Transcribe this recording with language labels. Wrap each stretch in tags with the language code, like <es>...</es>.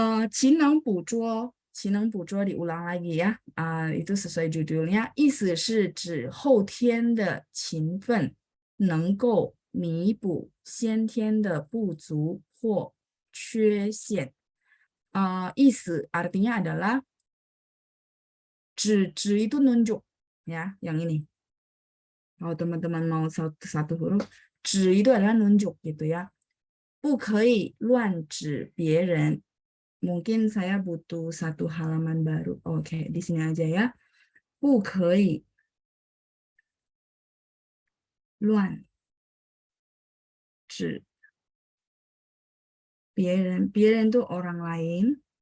<zh>勤能捕捉，勤能捕捉</zh> <id>diulang lagi ya, itu sesuai judulnya,</id> <zh>意思是指后天的勤奋能够弥补先天的不足或缺陷.</zh> <id>意思 artinya adalah 指 itu nunjuk ya, yang ini. Kalau teman-teman mau satu huruf, 指 itu adalah nunjuk gitu ya.</id> <zh>不可以乱指别人.</zh> <id>Mungkin saya butuh satu halaman baru. Oke, di sini aja ya.</id> <zh>不可以乱指别人，别人</zh> <id>itu orang lain.</id>